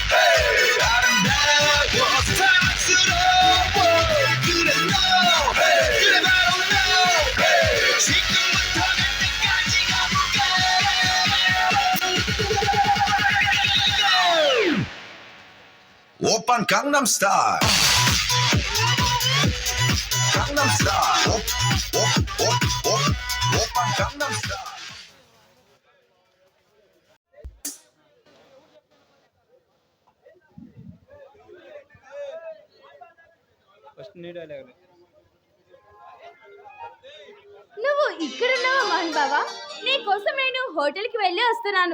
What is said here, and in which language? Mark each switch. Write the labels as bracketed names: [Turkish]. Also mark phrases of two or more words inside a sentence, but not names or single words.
[Korean] 아름다워 사랑스러워 그래 너 그래 바로 너 지금부터 갈 때까지 가볼까 오빤 강남 스타일 강남 스타일 오빤 강남 스타일 [Telugu] నువ్వు ఇక్కడున్నావా మోహన్ బావా? నీ కోసం నేను హోటల్కి వెళ్ళి వస్తున్నాను.